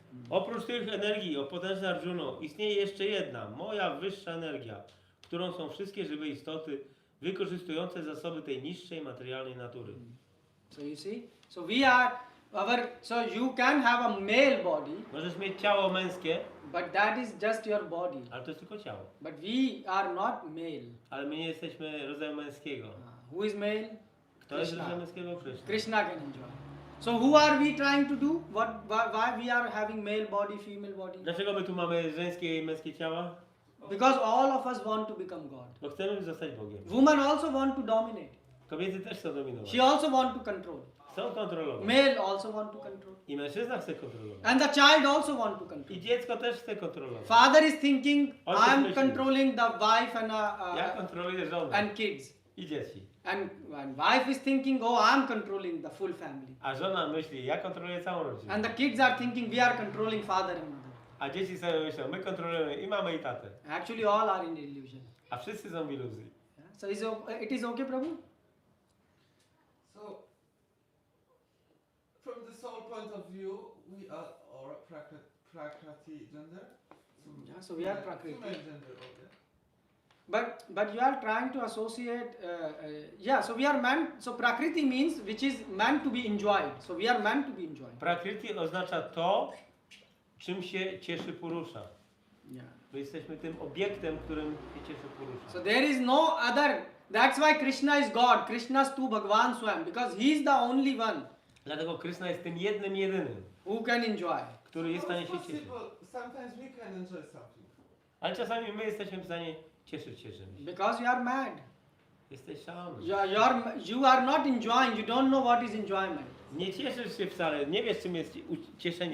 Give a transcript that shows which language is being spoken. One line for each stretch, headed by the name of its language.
Polish: Oprócz tych energii, o potężny Arjuno, istnieje jeszcze jedna, moja wyższa energia, którą są wszystkie żywe istoty wykorzystujące zasoby tej niższej materialnej natury.
English: So you see? So we are so you can have a male body,
Polish: Możesz mieć ciało męskie,
English: but that is just your body.
Polish: ale to jest tylko ciało.
English: But we are not male.
Polish: Ale my nie jesteśmy rodzaju męskiego.
English: Who is male?
Polish: Kto jest
English: Krishna.
Polish: rodzaju męskiego? Krishna.
English: Krishna can enjoy. So who are we trying to do? Why we are having male body, female body?
Polish: Dlaczego my tu mamy żeńskie i męskie ciała?
English: Because all of us want to become God.
Polish: Bo chcemy zostać Bogiem.
English: Women also want to dominate.
Polish: Kobiety też chcą dominować.
English: She also want to control.
Polish: Chcą kontrolować.
English: Male also want to control.
Polish: I mężczyzna chce kontrolować.
English: And the child also want to control.
Polish: I dziecko też chce kontrolować.
English: Father is thinking, Also I'm
Polish: myśli.
English: controlling the wife
Polish: Ja kontroluję żonę
English: and kids.
Polish: i dzieci.
English: And wife is thinking, oh, I'm controlling the full family.
Polish: A żona myśli, ja kontroluję całą rodzinę.
English: And the kids are thinking, we are controlling father and mother.
Polish: A dzieci sobie myślą, my kontrolujemy i mamę i tatę.
English: Actually, all are in illusion.
Polish: A wszyscy są w iluzji.
English: Yeah? So it is okay, Prabhu? So, from the soul point of view, we are all Prakriti gender. Yeah, so we are Prakriti. Female gender, okay. But you are trying to associate, so we are meant, so Prakriti means which is meant to be enjoyed. So we are meant to be enjoyed.
Polish: Prakriti oznacza to, czym się cieszy Purusza.
English: Yeah.
Polish: My jesteśmy tym obiektem, którym się cieszy Purusza.
English: So there is no other, that's why Krishna is God. Krishna is tu Bhagavan Swam, because he is the only one
Polish: Dlatego Krishna jest tym jednym, jedynym,
English: who can enjoy.
Polish: który jest w stanie się cieszyć.
English: Possible, sometimes we can enjoy something.
Polish: Ale czasami my jesteśmy w stanie cieszyć się czymś.
English: Because you are mad.
Polish: Jesteś szalony.
English: You are not enjoying, you don't know what is enjoyment.
Polish: Nie cieszysz się wcale, nie wiesz czym jest cieszenie.